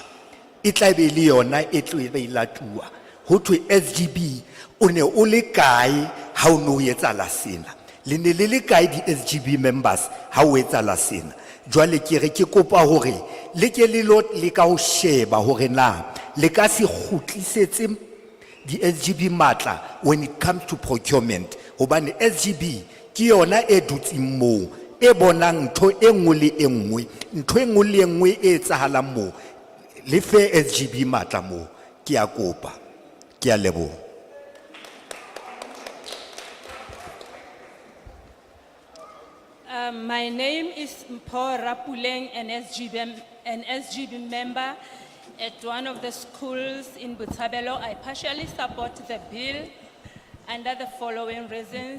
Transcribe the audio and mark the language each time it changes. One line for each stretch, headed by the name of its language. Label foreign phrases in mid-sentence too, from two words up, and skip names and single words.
Southern Sotho: E tla be le yona e tlo be latua. Ho thwe SGB o ne o le kae ha o no etsala sena. Le ne le kae di SGB members ha o etsala sena. Jwale ke re ke kopa hore le ke le lot le ka ho sheba hore na le ka se khutlisetse di SGB matla
English: when it comes to procurement.
Southern Sotho: Hobane SGB ke yona e dutseng moo. E bonang ntho e nngwe le e nngwe, ntho e nngwe le e nngwe e etsahalang moo, le fe SGB matla moo, ke a kopa, ke a leboha.
English: My name is Mpho Rapuleng, an SGB member at one of the schools in Botshabelo. I partially support the bill under the following reasons.